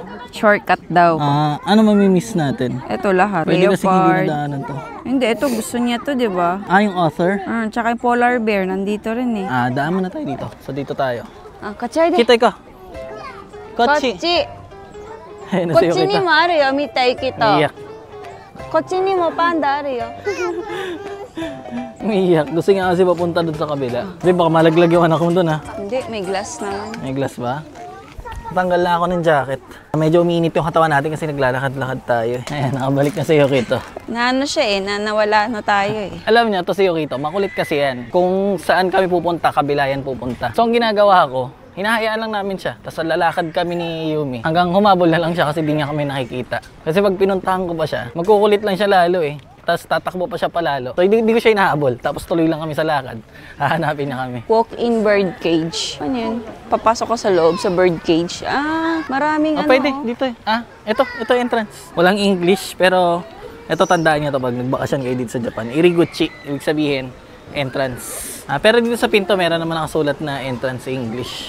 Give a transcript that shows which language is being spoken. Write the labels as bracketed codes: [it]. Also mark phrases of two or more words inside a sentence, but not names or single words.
[tl] Shortcut daw. ano mamimiss natin? Eto lahat. Pwede kasi hindi Leopard. nadaanan to. Hindi, ito gusto niya to, di ba? Yung author? Tsaka yung polar bear, nandito rin eh. Daan mo na tayo dito. So dito tayo. Kachay de. Kita ko. Kochi. Ayun na sa'yo [ja] こっちに [tl] kita. [ja] もあるよ、見たいけど。 [tl] Umiyak. [ja] こっちにもパンダあるよ。 [tl] Umiyak. Gusto nga kasi papunta doon sa kabila. Di baka malaglag yung anak mo doon ha. Hindi, may glass naman. May glass ba? Tanggal na ako ng jacket. Medyo umiinit yung katawan natin kasi naglalakad-lakad tayo. Ayan, nakabalik na sa Yokito. Naano siya eh, nawala na tayo eh. Alam niyo, to si Yokito, makulit kasi yan. Kung saan kami pupunta, kabila yan pupunta. So ang ginagawa ko, hinahayaan lang namin siya. Tapos lalakad kami ni Yumi. Hanggang humabol na lang siya kasi di niya kami nakikita. Kasi pag pinuntahan ko pa siya, magkukulit lang siya lalo eh. Tapos tatakbo pa siya palalo. So hindi ko siya hinahabol. Tapos tuloy lang kami sa lakad. Hahanapin niya kami. [en] Walk-in bird cage. [tl] Ano yun? Papasok ko sa loob sa [en] bird cage. [tl] Maraming ano. Pwede. Dito eh. Ito entrance. Walang English pero ito tandaan niyo to pag nagbakasyon kayo dito sa Japan. Iriguchi. Ibig sabihin, entrance. Pero dito sa pinto meron naman nakasulat na entrance sa English.